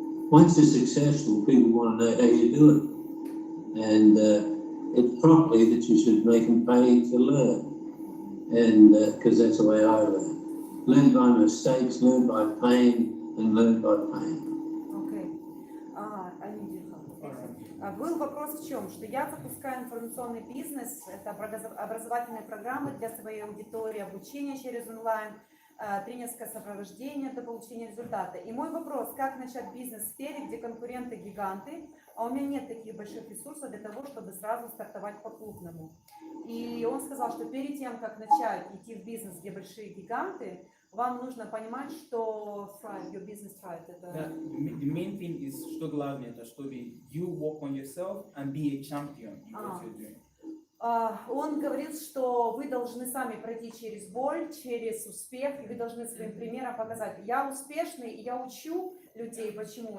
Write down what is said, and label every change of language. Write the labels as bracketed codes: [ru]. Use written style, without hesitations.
[en] Once you're successful, people want to know how you do it. And it's properly that you should make them pay to learn. And because that's the way I learn. Learn by mistakes, learn by pain, and learn by pain. Okay. I need your help. [ru] Был вопрос в чем? Что я запускаю информационный бизнес, это образовательные программы для своей аудитории, обучение через онлайн, тренерское сопровождение до получения результата. И мой вопрос, как начать бизнес в сфере, где конкуренты гиганты, а у меня нет таких больших ресурсов для того, чтобы сразу стартовать по-крупному. И он сказал, что перед тем, как начать идти в бизнес, где большие гиганты, вам нужно понимать, что [en] your business thrive. The main thing is, [ru] что главное, это чтобы [en] you work on yourself and be a champion in what you're doing. [ru] Он говорит, что вы должны сами пройти через боль, через успех, и вы должны своим примером показать. Я успешный, и я учу людей, почему.